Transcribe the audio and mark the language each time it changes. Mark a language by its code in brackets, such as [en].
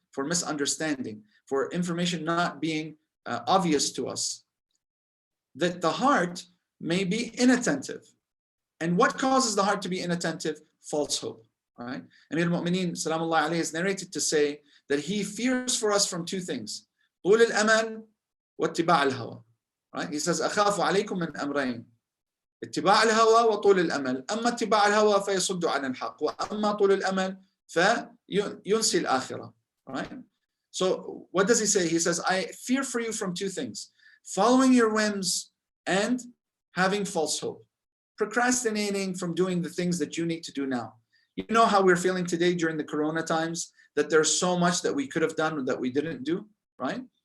[en] For misunderstanding, for information not being obvious to us, that the heart may be inattentive. And what causes the heart to be inattentive? False hope, right? Amir al-Mu'mineen, salamullah alayhi, is narrated to say that he fears for us from two things. [ar] طول الأمل واتباع الهوى, [en] right? He says, [ar] أخاف عليكم من أمرين. اتباع الهوى وطول الأمل. أما اتباع الهوى فيصد عن الحق. وأما طول الأمل فينسي الآخرة, right? [en] So what does he say? He says, I fear for you from two things. Following your whims and having false hope. Procrastinating from doing the things that you need to do now. You know how we're feeling today during the Corona times, that there's so much that we could have done that we didn't do, right?